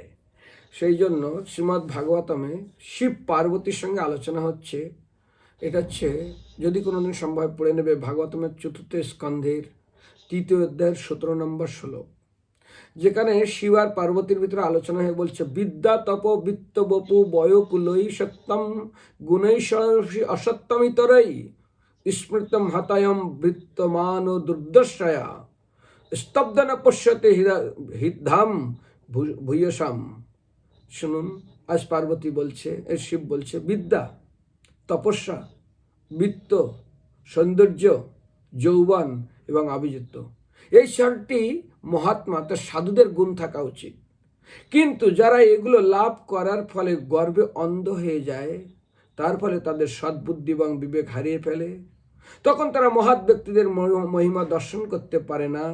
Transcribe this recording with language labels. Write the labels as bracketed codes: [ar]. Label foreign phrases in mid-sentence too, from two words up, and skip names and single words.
[bn] সেই জন্য শ্রীমদ্ ভাগবতমে শিব পার্বতীর সঙ্গে আলোচনা হচ্ছে। এটা হচ্ছে যদি কোনোদিন সম্ভব পড়ে নেবে ভাগবতমের 4th স্কন্ধের 3য় অধ্যায়ের 17 নম্বর শ্লোক, যেখানে শিব আর পার্বতীর ভিতরে আলোচনা হয়ে বলছে [sa] বিদ্যা তপ বিত্ত বপু বয়কুলই সত্যম গুণৈশ্বরী অসত্যমিতরই স্মৃতম হতায়ম বৃত্তমান ও দুর্দশয়া স্তব্ধ ন পশ্যতে হৃদ্ধাম ভূয়সাম। [bn] শুনুন, আজ পার্বতী বলছে, শিব বলছে বিদ্যা, তপস্যা, বিত্ত, সৌন্দর্য, যৌবন এবং অভিজিত্ব, এই 6টি মহাত্মা তার সাধুদের গুণ থাকা উচিত। কিন্তু যারা এগুলো লাভ করার ফলে গর্বে অন্ধ হয়ে যায়, তার ফলে তাদের সদ্বুদ্ধি এবং বিবেক হারিয়ে ফেলে, তখন তারা মহৎ ব্যক্তিদের মহিমা দর্শন করতে পারে না।